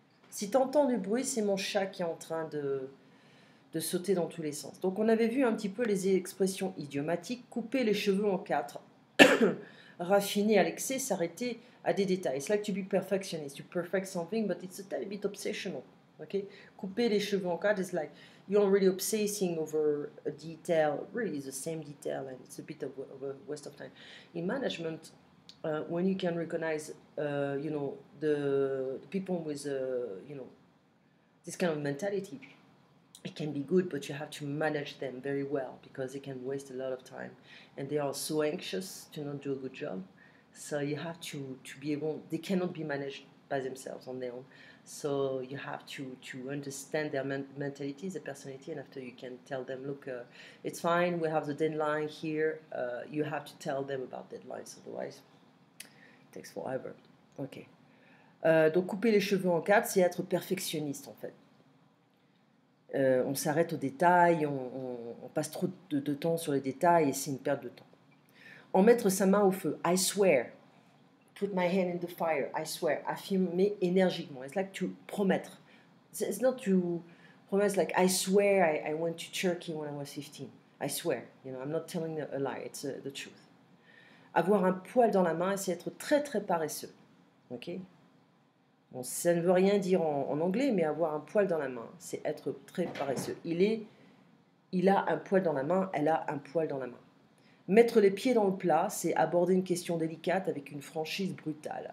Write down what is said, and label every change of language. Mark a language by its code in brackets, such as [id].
[fr] Si tu entends du bruit, c'est mon chat qui est en train de sauter dans tous les sens. Donc on avait vu un petit peu les expressions idiomatiques, couper les cheveux en quatre, raffiner à l'excès, s'arrêter à des détails. [en] It's like to be perfectionist. You perfect something, but it's a tiny bit obsessional. Okay, [fr] couper les cheveux en quatre [en] is like you're really obsessing over a detail, really is the same detail, and it's a bit of a waste of time. In management, when you can recognize, you know, the people with, you know, this kind of mentality, it can be good, but you have to manage them very well because they can waste a lot of time, and they are so anxious to not do a good job. So you have to be able. They cannot be managed by themselves on their own. So you have to understand their mentality, their personality, and after you can tell them, look, it's fine. We have the deadline here. You have to tell them about deadlines, otherwise it takes forever. Ok. [fr] Donc couper les cheveux en quatre, c'est être perfectionniste en fait. On s'arrête aux détails, on passe trop de temps sur les détails et c'est une perte de temps. En mettre sa main au feu, [en] I swear, put my hand in the fire, I swear, [fr] affirmer énergiquement. [en] It's like to promettre. It's not to promise like I swear I went to Turkey when I was 15. I swear, you know, I'm not telling a lie, it's the truth. [fr] Avoir un poil dans la main, c'est être très très paresseux. Ok? Bon, ça ne veut rien dire en anglais, mais avoir un poil dans la main, c'est être très paresseux. Il a un poil dans la main, elle a un poil dans la main. Mettre les pieds dans le plat, c'est aborder une question délicate avec une franchise brutale.